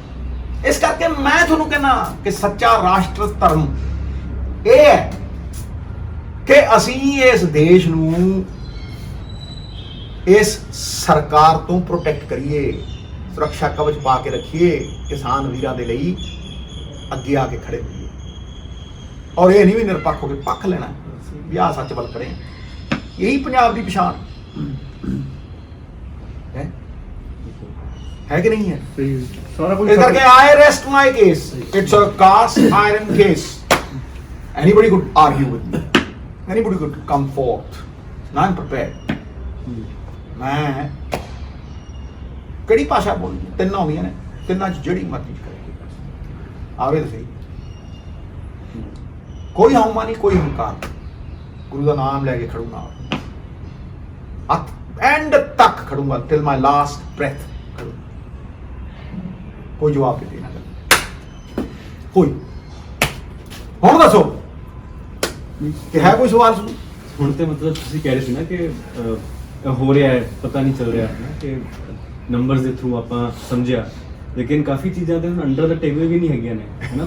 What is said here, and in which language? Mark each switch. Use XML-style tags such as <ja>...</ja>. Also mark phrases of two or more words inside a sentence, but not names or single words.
<pa>ਇਸ ਕਰਕੇ ਮੈਂ ਤੁਹਾਨੂੰ ਕਹਿੰਦਾ ਕਿ ਸੱਚਾ ਰਾਸ਼ਟਰ ਧਰਮ ਇਹ ਹੈ ਕਿ ਅਸੀਂ ਇਸ ਦੇਸ਼ ਨੂੰ ਇਸ ਸਰਕਾਰ ਤੋਂ ਪ੍ਰੋਟੈਕਟ ਕਰੀਏ, ਸੁਰੱਖਿਆ ਕਵਚ ਪਾ ਕੇ ਰੱਖੀਏ, ਕਿਸਾਨ ਵੀਰਾਂ ਦੇ ਲਈ ਅੱਗੇ ਆ ਕੇ ਖੜੇ ਹੋਈਏ। ਔਰ ਇਹ ਨਹੀਂ ਵੀ ਨਿਰਪੱਖ ਹੋ ਕੇ ਪੱਖ ਲੈਣਾ ਵੀ ਆਹ ਸੱਚ ਵੱਲ ਖੜੇ ਹਾਂ। ਇਹੀ ਪੰਜਾਬ ਦੀ ਪਛਾਣ ਹੈ ਕਿ ਨਹੀਂ ਹੈ? ਸਾਰਾ ਕੁਝ ਇਸ ਕਰਕੇ</pa> <en>I rest my case. It's a cast iron case. Anybody could argue with me. Anybody could come forth. Now I'm prepared.</en> <pa>ਮੈਂ ਕਿਹੜੀ ਭਾਸ਼ਾ ਬੋਲਣੀ? 3 ਆਉਂਦੀਆਂ ਨੇ, 3 ਚ ਜਿਹੜੀ ਮਰਜ਼ੀ ਕਰੇ ਆਵੇ ਤਾਂ ਸਹੀ। ਕੋਈ ਹਉਮਾ ਨਹੀਂ, ਕੋਈ ਹੰਕਾਰ। ਗੁਰੂ ਦਾ ਨਾਮ ਲੈ ਕੇ ਖੜੂੰਗਾ, ਐਂਡ ਤੱਕ ਖੜੂੰਗਾ,</pa> <en>till my last breath ਖੜੂੰਗਾ।</en> <pa>ਕੋਈ ਜਵਾਬ ਦੇ ਦੇਣਾ ਕੋਈ। ਹੁਣ ਦੱਸੋ ਕਿ ਹੈ ਕੋਈ ਸਵਾਲ? ਹੁਣ ਤੇ ਮਤਲਬ ਤੁਸੀਂ ਕਹਿ ਰਹੇ ਸੀ ਨਾ ਕਿ ਹੋ ਰਿਹਾ ਹੈ, ਪਤਾ ਨਹੀਂ ਚੱਲ ਰਿਹਾ ਹੈ ਕਿ ਨੰਬਰਸ ਦੇ ਥਰੂ ਆਪਾਂ ਸਮਝਿਆ, ਲੇਕਿਨ ਕਾਫੀ ਚੀਜ਼ਾਂ ਤੇ</pa> <en>under the table</en> <pa>ਵੀ ਨਹੀਂ ਹੈਗੀਆਂ ਨੇ, ਹੈ ਨਾ।</pa>